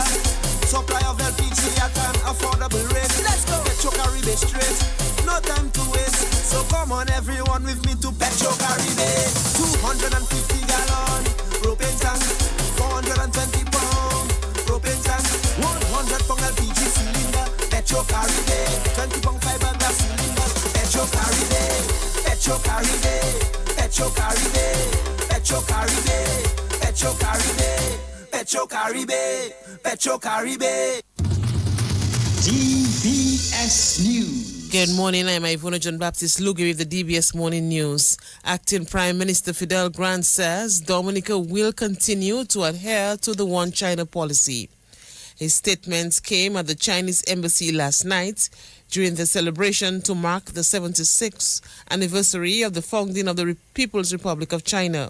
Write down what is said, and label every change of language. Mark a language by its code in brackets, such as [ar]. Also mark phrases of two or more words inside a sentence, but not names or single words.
[en] Supply of LPG at an affordable rate. Let's go. Petro Caribe straight. No time to waste. So come on everyone with me to Petro Caribe. 250 gallon propane tank. 420 pound propane tank. 100 pound LPG cylinder. Petro Caribe. 20 pound fiberglass cylinder. Petro Caribe. Petro Caribe. Petro Caribe. Petro Caribe. Petro Caribe. Petro Caribe. Petro Caribe. DBS News. Good morning, I'm Ivona John Baptist Lugie with the DBS Morning News. Acting Prime Minister Fidel Grant says Dominica will continue to adhere to the One China policy. His statements came at the Chinese embassy last night during the celebration to mark the 76th anniversary of the founding of the People's Republic of China.